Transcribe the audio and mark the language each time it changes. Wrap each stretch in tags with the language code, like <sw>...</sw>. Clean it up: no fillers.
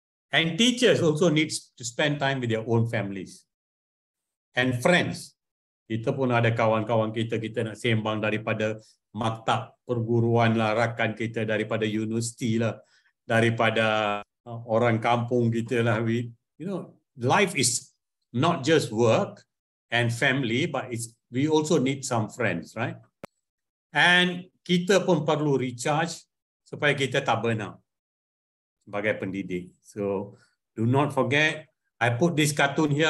<en>And teachers also need to spend time with their own families. And friends.</en> <ms>Kita pun ada kawan-kawan kita nak sembang daripada maktab perguruan lah, rakan kita daripada universiti lah, daripada orang kampung kita lah.</ms> <en>Life is not just work and family, but we also need some friends, right?</en> <ms>And kita pun perlu recharge supaya kita tak burn out sebagai pendidik.</ms> <en>So, do not forget, I put this cartoon here.</en>